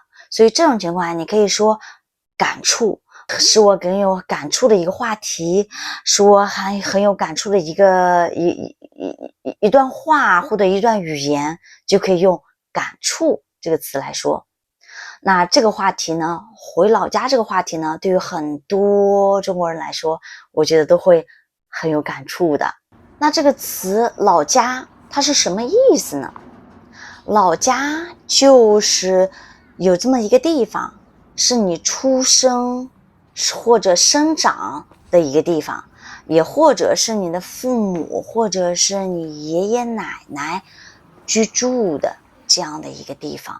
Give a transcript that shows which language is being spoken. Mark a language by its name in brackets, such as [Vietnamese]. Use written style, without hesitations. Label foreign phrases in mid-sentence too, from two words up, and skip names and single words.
[Chinese] 所以這種情況下，你可以說感觸，是我很有感觸的一個話題，是我很有感觸的一段話或者一段語言，就可以用感觸這個詞來說。那這個話題呢，回老家這個話題呢，對於很多中國人來說，我覺得都會很有感觸的。那這個詞老家它是什麼意思呢？老家就是有這麼一個地方，是你出生或者生長的一個地方，也或者是你的父母或者是你爺爺奶奶居住的這樣的一個地方。